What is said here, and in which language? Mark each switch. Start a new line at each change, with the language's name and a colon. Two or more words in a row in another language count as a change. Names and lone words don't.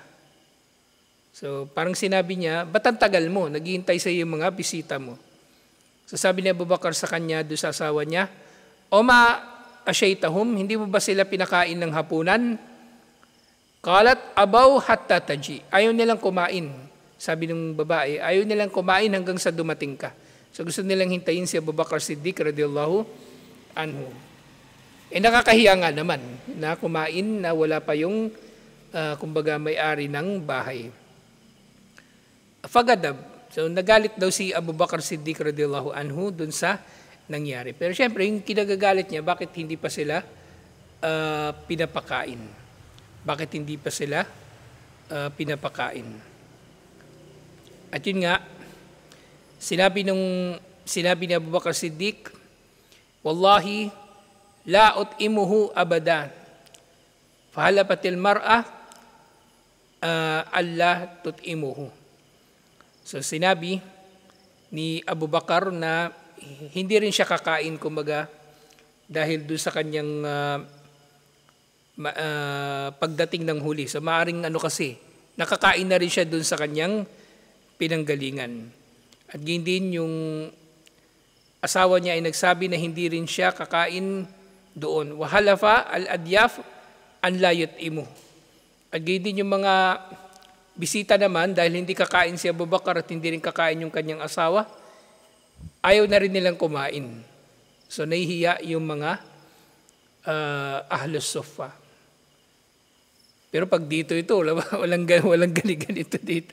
Filipino: So parang sinabi niya, ba't ang tagal mo? Naghihintay sa iyo yung mga bisita mo. So sabi ni Abu Bakr sa kanya, doon sa asawa niya,
Arabic: أوما عشيتهم,
Filipino: hindi mo ba sila pinakain ng hapunan?
Arabic: قالت أبوا حتى تجيء.
Filipino: Ayaw nilang kumain. Sabi ng babae, ayaw nilang kumain hanggang sa dumating ka. So gusto nilang hintayin si Abu Bakr Siddiq
Arabic: رضي الله عنه.
Filipino: Nakakahiya nga naman na kumain na wala pa yung kumbaga may-ari ng bahay. Fagadab. So nagalit daw si Abu Bakr Siddiq
Arabic: رضي الله عنه
Filipino: dun sa nangyari. Pero syempre yung kinagagalit niya, bakit hindi pa sila pinapakain? Bakit hindi pa sila pinapakain? At yun nga, sinabi ni Abu Bakr Siddiq,
Arabic: والله لا أطعمه أبدا. فحلفت المرأة ألا تطعمه.
Filipino: So sinabi ni Abu Bakar na hindi rin siya kakain, kumbaga, dahil doon sa kanyang pagdating ng huli. So maaring kasi, nakakain na rin siya doon sa kanyang pinanggalingan. At din yung asawa niya ay nagsabi na hindi rin siya kakain doon.
Arabic: وحلف الأضياف أن لا يطعمه.
Filipino: At din yung mga bisita naman, dahil hindi kakain si Abu Bakar at hindi rin kakain yung kanyang asawa, ayaw na rin nilang kumain. So nahihiya yung mga Ahlus Suffa. Pero pag dito ito, walang ganito dito.